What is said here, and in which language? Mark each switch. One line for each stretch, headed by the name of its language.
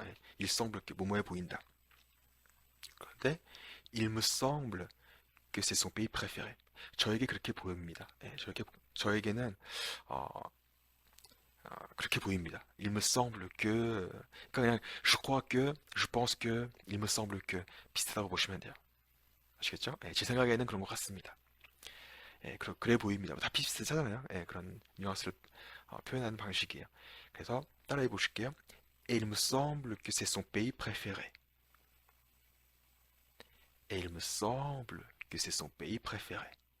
French: 예, il semble que
Korean: 뭐뭐해 보인다. 그런데
French: il me semble que c'est son pays préféré.
Korean: 저에게 그렇게 보입니다. 예, 저에게는 어, 그렇게 보입니다.
French: Il me semble que
Korean: 그러니까 그냥 je crois que, je pense que, il me semble que 비슷하다고 보시면 돼요. 아시겠죠? 예, 제 생각에는 그런 것 같습니다. 예, 그래 보입니다. 다 비슷하잖아요. 예, 그런 뉘앙스를 표현하는 방식이에요. 그래서 따라해 보실게요.
French: Et il me semble que c'est son pays préféré. Et il me semble que c'est son pays préféré.